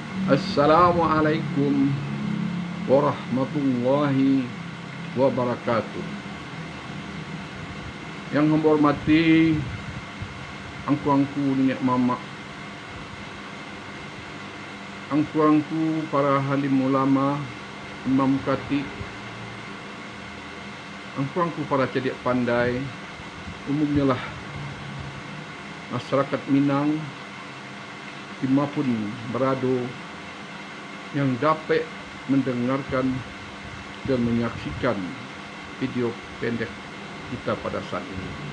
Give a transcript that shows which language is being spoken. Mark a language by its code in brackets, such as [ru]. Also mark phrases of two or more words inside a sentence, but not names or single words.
[ar] السلام عليكم ورحمة الله وبركاته. [id] Yang menghormati angku-angku nenek mama, angku-angku para halim ulama, imam khatib, angku-angku para cerdik pandai, umumnya lah masyarakat Minang dimanapun berada yang dapat mendengarkan dan menyaksikan video pendek kita pada saat ini.